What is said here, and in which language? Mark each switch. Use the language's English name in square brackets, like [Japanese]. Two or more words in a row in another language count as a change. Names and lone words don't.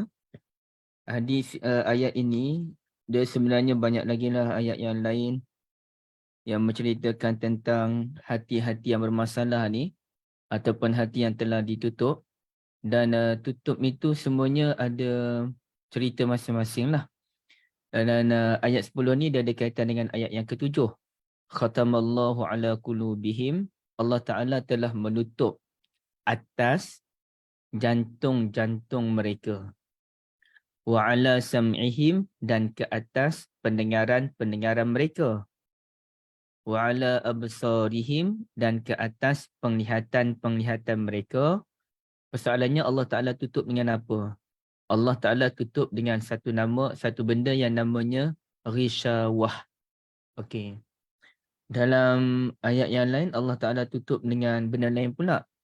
[Malay] Hadis ayat ini dia sebenarnya banyak lagi lah ayat yang lain yang menceritakan tentang hati-hati yang bermasalah ni ataupun hati yang telah ditutup, dan tutup itu semuanya ada cerita masing-masing lah. Dan ayat 10 ni dia ada kaitan dengan ayat yang ketujuh. [Arabic] خَتَمَ اللَّهُ عَلَىٰ قُلُوبِهِمْ, [Malay] Allah Ta'ala telah menutup atas jantung-jantung mereka. [Arabic] وَعَلَىٰ سَمْعِهِمْ, [Malay] dan ke atas pendengaran-pendengaran mereka. [Arabic] وَعَلَىٰ أَبْصَارِهِمْ, [Malay] dan ke atas penglihatan-penglihatan mereka. Persoalannya Allah Ta'ala tutup dengan apa? Allah Ta'ala tutup dengan satu nama, satu benda yang namanya rishawah. Okey. Dalam ayat yang lain Allah Ta'ala tutup dengan benda lain pula.